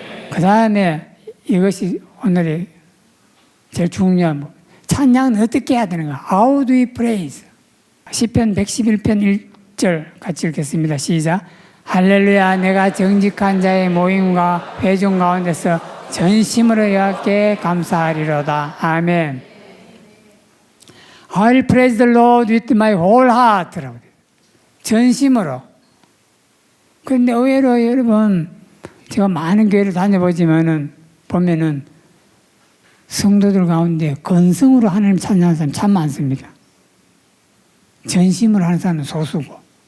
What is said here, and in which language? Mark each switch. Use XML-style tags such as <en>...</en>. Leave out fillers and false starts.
<ko>그 다음에 이것이 오늘의 제일 중요한 찬양은 어떻게 해야 되는가?</ko> <en>How do we praise?</en> <ko>시편 111편 1절 같이 읽겠습니다. 시작. 할렐루야. 내가 정직한 자의 모임과 회중 가운데서 전심으로 여호와께 감사하리로다. 아멘.</ko> <en>I'll praise the Lord with my whole heart.</en> <ko>전심으로. 그런데 의외로 여러분, 제가 많은 교회를 다녀보지만은, 보면은, 성도들 가운데 건성으로 하나님 찬양하는 사람 참 많습니다. 전심으로 하는 사람은 소수고.</ko>